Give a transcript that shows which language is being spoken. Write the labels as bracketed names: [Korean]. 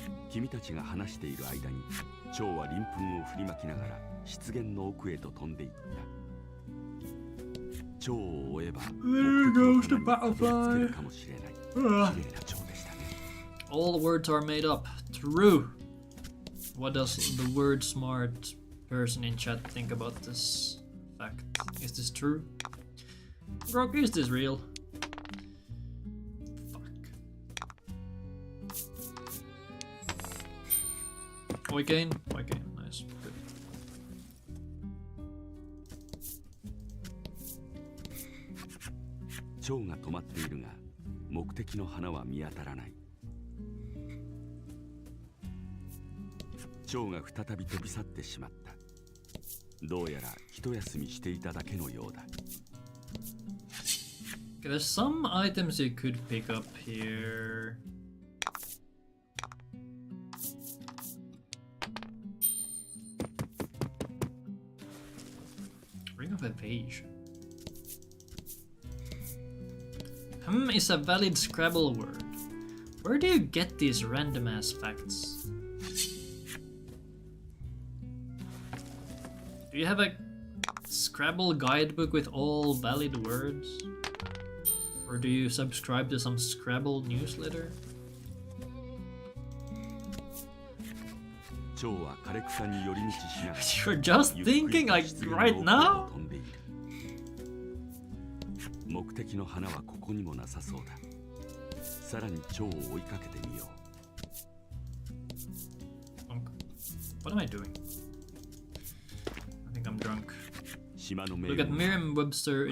[Japanese] 君たちが話している間に蝶は鱗粉を振りまきながら湿原の奥へと飛んでいった。蝶を追えば [English] There goes the butterfly. [Japanese] かもしれない。綺麗な蝶でしたね。 [English] All words are made up. True. What does the word smart person in chat think about this fact? Is this true? Grok, is this real? Fuck. [Finnish] Oikein? Oikein. [English] Nice. Good. [Japanese] 蝶が止まっているが目的の花は見当たらない。蝶が再び飛び去ってしまった。どうやら一休みしていただけのようだ。 [English] Okay, there's some items you could pick up here. Ring of Evasion. Is a valid Scrabble word. Where do you get these random ass facts? Do you have a Scrabble guidebook with all valid words? Or do you subscribe to some Scrabble newsletter? [Japanese] 蝶は枯れ草に寄り道しながら [English] You're just thinking like right now? [Japanese] 飛んでいる。目的の花はここにもなさそうだ。さらに蝶を追いかけてみよう。 [English] What am I doing? I think I'm drunk. [Japanese] 島の [English] Look at Merriam-Webster